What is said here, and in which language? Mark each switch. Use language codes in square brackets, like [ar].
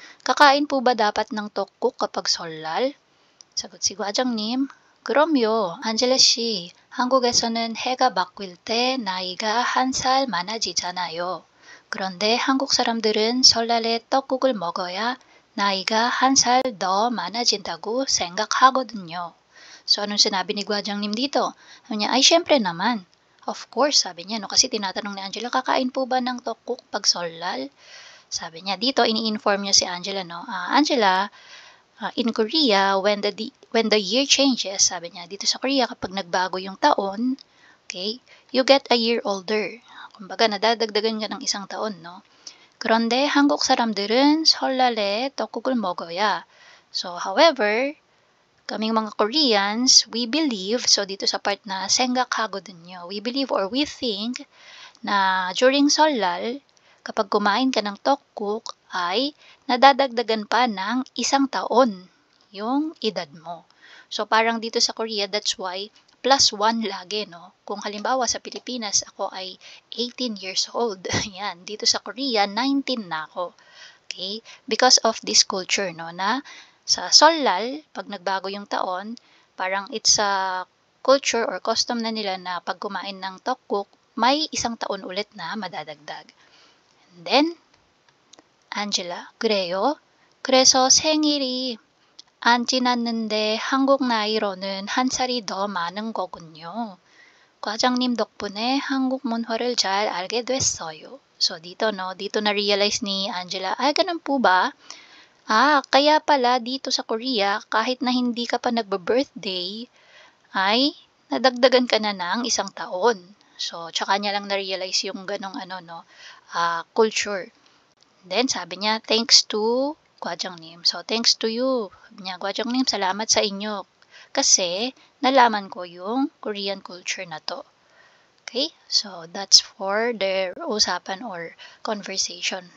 [tl] Kakain po ba dapat ng tteokguk kapag solal? 사got si Gwajang님, [ko] 그럼요, 안젤라 씨. 한국에서는 해가 바뀔 때 나이가 1살 많아지잖아요. 그런데 한국 사람들은 설날에 떡국을 먹어야 나이가 1살 더 많아진다고 생각하거든요. [tl] So, anong sinabi ni Gwajangnim dito? Sabi niya, ay syempre naman. [en] Of course, [tl] sabi niya, no? Kasi tinatanong ni Angela, kakain po ba ng tteokguk pag solal? Sabi niya, dito, ini-inform niya si Angela, no? [en] Angela, in Korea, when the year changes, [tl] sabi niya, dito sa Korea, kapag nagbago yung taon, okay, [en] you get a year older. [tl] Kumbaga, nadadagdagan ka ng isang taon, no? [ko] 그런데 한국 사람들은 설날에 떡국을 먹어야. [en] So, however, [tl] kaming mga Koreans, [en] we believe, [tl] so dito sa part na [ko] 생각하거든요, [en] we believe or we think [tl] na during solal, kapag kumain ka ng tteokguk, ay nadadagdagan pa ng isang taon yung edad mo. So parang dito sa Korea, [en] that's why [tl] +1 lagi, no? Kung halimbawa sa Pilipinas, ako ay 18 years old. Yan, dito sa Korea, 19 na ako. Okay? [en] Because of this culture, [tl] no, na sa solal, pag nagbago yung taon, parang [en] it's a culture or custom [tl] na nila na pag kumain ng tteokguk, may isang taon ulit na madadagdag. [en] And then, Angela, [ko] 그래요? 그래서 생일이 안 지났는데 한국 나이로는 1살이 더 많은 거군요. 과장님 덕분에 한국 문화를 잘 알게 됐어요. [tl] So dito, no, dito na-realize ni Angela, ay ganun po ba? Kaya pala dito sa Korea, kahit na hindi ka pa nagbe-birthday, ay nadagdagan ka na ng isang taon. So, tsaka niya lang na-realize yung ganong culture. Then, sabi niya, [en] thanks to Gwajangnim. So, thanks to you. [tl] Sabi niya, Gwajangnim, salamat sa inyo. Kasi, nalaman ko yung Korean culture na to. [en] Okay, so that's for their usapan or conversation.